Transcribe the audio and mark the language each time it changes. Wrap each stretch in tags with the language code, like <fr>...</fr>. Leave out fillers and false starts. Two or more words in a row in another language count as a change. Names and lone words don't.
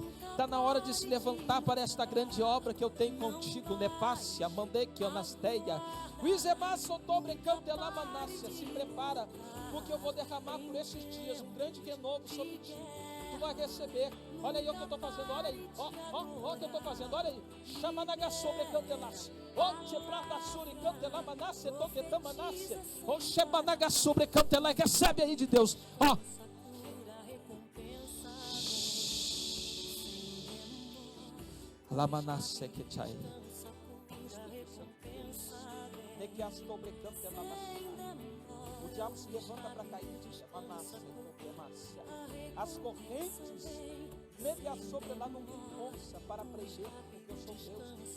<pt>Está na hora de se levantar para esta grande obra que eu tenho contigo, nefácia, mandei que anasteia. Se prepara, porque eu vou derramar por esses dias um grande renovo sobre ti. Tu vai receber. Olha aí o que eu estou fazendo, olha aí. Ó o que eu estou fazendo, olha aí. Chamanaga sobre cantelas. Ó, cheprata suri cantela manasse, toquetamanasse. Ó, chebanaga sobre cantela. Recebe aí de Deus. Ó. Lamanasse que chai. O diabo se levanta para cair, as correntes meia sobre lá não tem força para prender, porque eu sou Deus.</pt>